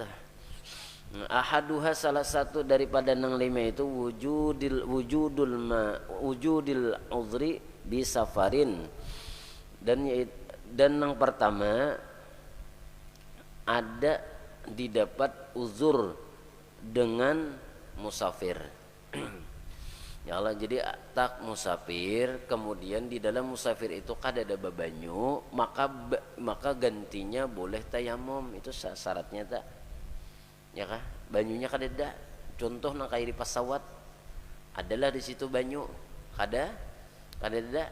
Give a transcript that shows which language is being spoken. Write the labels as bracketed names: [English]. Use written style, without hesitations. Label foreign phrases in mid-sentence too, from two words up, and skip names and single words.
[Indonesian] Ahaduha salah satu daripada nang 5 itu [Arabic] وجود العذر بسفر, [Indonesian] dan yang pertama ada didapat uzur dengan musafir. [Arabic] يا الله, [Banjar] jadi tak musafir, kemudian di dalam musafir itu kada ada babanyu, maka gantinya boleh tayamum. Itu syaratnya tak? Ya kah? Banyunya kada ada. Contoh nang kayak di pesawat, adalah di situ banyu, kada ada.